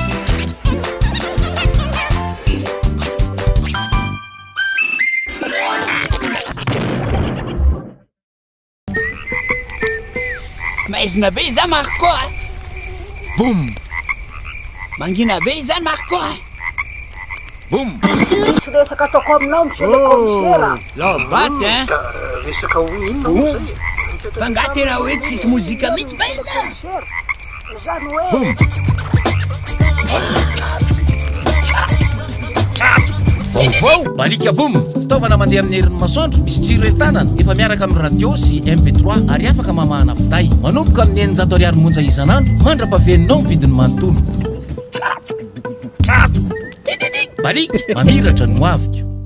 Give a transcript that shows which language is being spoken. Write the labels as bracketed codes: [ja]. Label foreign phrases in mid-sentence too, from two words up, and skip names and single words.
[mg] Maizina be izany Marco a. Boum. Mangina be izany Marco a. Boum. Resaka ataoko aminao [fr] monsieur le commissaire. La batte hein. [mg] Resaka ino zay? Fa nga tena hoe tsisy mozika mihitsy ba ina. Zany hoe Boum. Vaovao balika boum fitaovana mandeha amin'ny herin'ny masoandro misy jiro entanana efa miaraka amin'ny radio sy MP3 ary afaka mamahana finday manomboka amin'ny 900 ariary monja isanandro mandra-pahaveninao vidiny manontolo balika mamiratra no avika